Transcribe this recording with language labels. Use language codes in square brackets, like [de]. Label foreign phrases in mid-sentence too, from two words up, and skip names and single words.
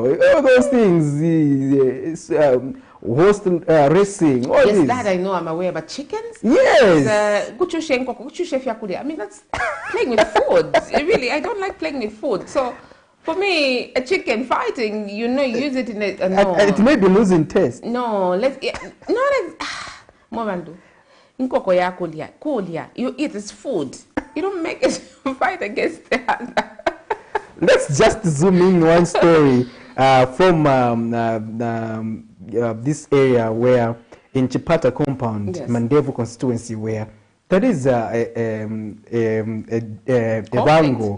[en] All those things. Horse racing. All yes, this. that I know. I'm aware. But chickens? Yes. I mean, that's playing with food. Really, I don't like playing with food. So, for me, a chicken fighting, use it in a... no. It may be losing taste. [ny] No, Morandu. Nkoko ya kulia. [en] You eat this food. You don't make it fight against the other. Let's just zoom in one story from this area where in Chipata compound, yes. Mandevu constituency, where That is a bango.